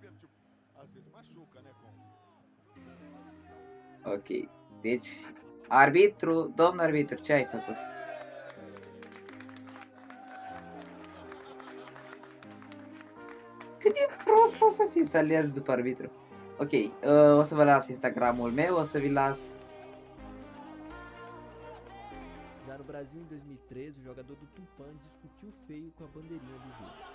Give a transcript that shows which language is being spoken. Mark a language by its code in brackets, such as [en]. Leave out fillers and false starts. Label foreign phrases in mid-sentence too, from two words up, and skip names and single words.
[ro] Ok, deci arbitru, domn arbitru, ce ai făcut? Cât de prost poți să fii să alergi după arbitru? Ok, o să vă las Instagramul meu, o să vi las. [pt] Já no Brasil, em 2013, o jogador do Tupã discutiu feio com a bandeirinha do jogo.